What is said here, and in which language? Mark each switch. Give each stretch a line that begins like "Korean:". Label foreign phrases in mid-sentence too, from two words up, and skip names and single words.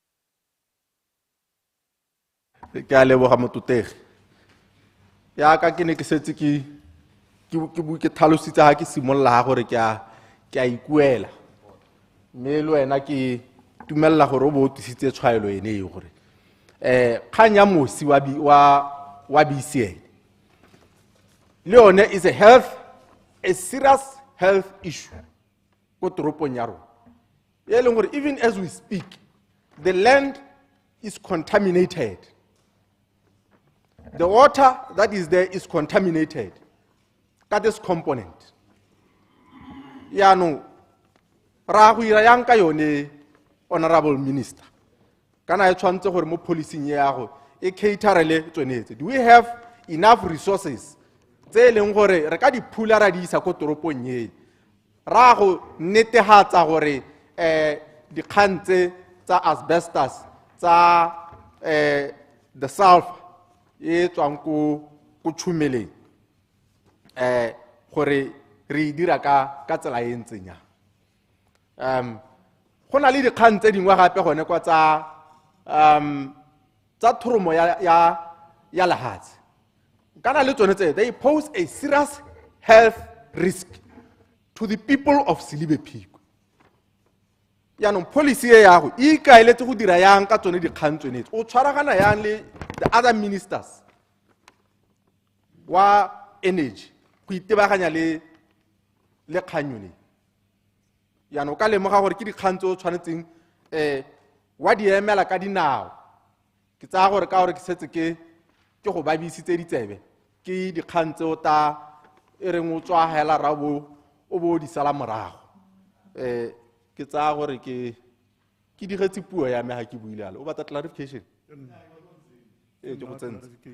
Tswana: Ke a leboga mototegi ya ka ke ne ke setse ke tlhalositse ha ke simolola gore ke a ikuela mme le wena ke tumella gore o bo tlisitse tshwaelo ene e gore kgang ya mosi wa BCN le yone
English: is a serious health issue
Tswana: ko toropong ya rona e leng gore
English: even as we speak the land is contaminated. The water that is there is contaminated. That is component.
Tswana: Yaanong ra go ira yang ka yone
English: honorable minister.
Tswana: Kana e tshwantse gore mo policing ya go e caterele tsonetse.
English: Do we have enough resources
Tswana: tse leng gore re ka di phula ra di isa ko toropong ye? Ra go netehatsa gore dikgantse tsa asbestos tsa
English: the sulfur
Tswana: e tswang ko tshumeleng gore re dira ka tsela e ntseng yang go na le dikgang tse dingwe gape gone kwa tsa thoromo ya lehatshe kana le tsone tse
English: they pose a serious health risk to the people of Silibe Phikwe.
Tswana: Yaanong policy e ya go e ikaeletse go dira yang ka tsone dikgang tsone o tshwaragana yang le
English: the other ministers
Tswana: wa energy go itebaganya le kgang yone yaanong ka lemoga gore ke dikgang tse o tshwanetseng wa di emela ka dinao ke tsaya gore ka gore ke setse ke go babisitse ditsebe ke dikgang tse o ta e reng o tswa hela ra o bo di sala morago ke tsaya gore ke digetse puo ya me ha ke buile ale o batla clarification ke go tsentse